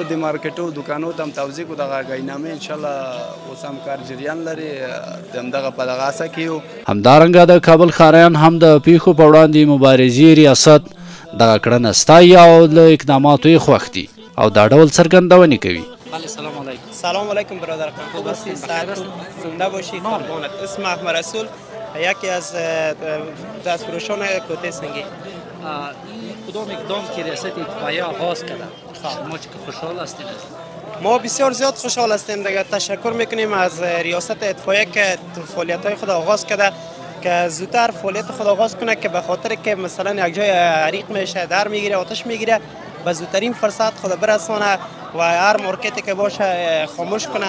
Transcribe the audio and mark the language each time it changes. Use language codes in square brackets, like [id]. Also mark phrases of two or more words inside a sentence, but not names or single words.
[ps] د مارکیټو دوکانو ته هم توضیح کړو دغه آګاهینامې. انشاءالله اوس هم کار جریان لري، د همدغه په دغه هڅه کې یو. همدارنګه د کابل ښاریان هم د پیښو په وړاندې مبارزې ریاست دغه کړنه ستایي او له اقداماتو یې خوښ دي او دا ډول څرګندونې کوي. [fa] سلام علیکم. سلام علیکم برادر، خوب هستید؟ زنده باشید. قربانت. اسم احمد رسول، یکی از دستفروشان کوته‌سنگی. این کدام اقدام که ریاست اطفایه آغاز کرده شما چه خوشحال هستید؟ ما بسیار زیاد خوشحال هستیم دیگه. تشکر میکنیم از ریاست اطفایه که فعالیت‌های خود آغاز کرده که زودتر فعالیت خود آغاز کنه، که به خاطر که مثلا یک جای حریق میشه، در میگیره، آتش میگیره، به زودترین فرصت خود برسانه و هر مارکتی که باشه خاموش کنه.